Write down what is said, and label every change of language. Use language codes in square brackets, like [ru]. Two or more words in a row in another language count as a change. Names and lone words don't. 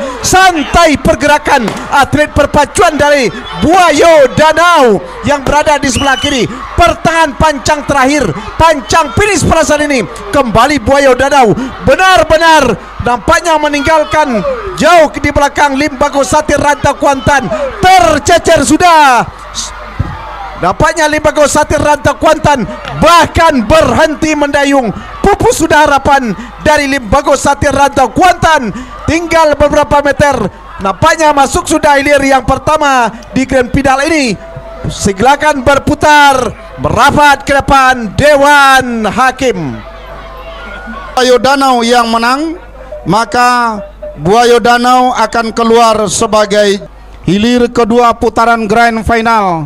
[id] Santai pergerakan atlet perpacuan dari Buaya Danau yang berada di sebelah kiri. Pertengahan pancang terakhir, pancang finish pada saat ini. Kembali Buaya Danau benar-benar nampaknya meninggalkan jauh di belakang Limbago Sati Rantau Kuantan. Tercecer sudah. Nampaknya Limbago Sati Rantau Kuantan bahkan berhenti mendayung. Pupus sudah harapan dari Limbago Sati Rantau Kuantan. Tinggal beberapa meter. Nampaknya masuk sudah hilir yang pertama di Grand Final ini. Silakan berputar, merapat ke depan Dewan Hakim. Buaya Danau yang menang, maka Buaya Danau akan keluar sebagai hilir kedua putaran Grand Final.